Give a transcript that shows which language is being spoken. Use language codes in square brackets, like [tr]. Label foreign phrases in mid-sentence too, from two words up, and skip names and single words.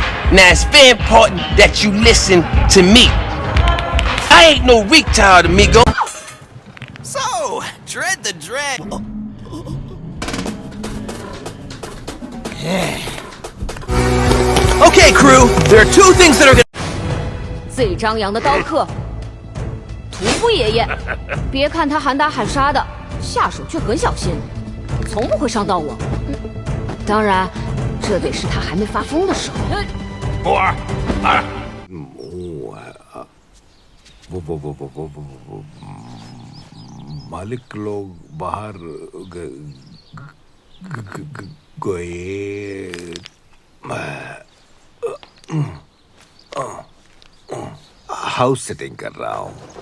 [en] Now it's very important that you listen to me. I ain't no retard, amigo. So, dread the dread. Okay, crew. There are two things that are gonna. [zh] 最张扬的刀客，屠夫爷爷。别看他喊打喊杀的，下手却很小心，从不会伤到我。当然，这得是他还没发疯的时候。布尔，来。 [hi] मालिक लोग बाहर गए। [en] house setting [hi] कर रहा हूँ।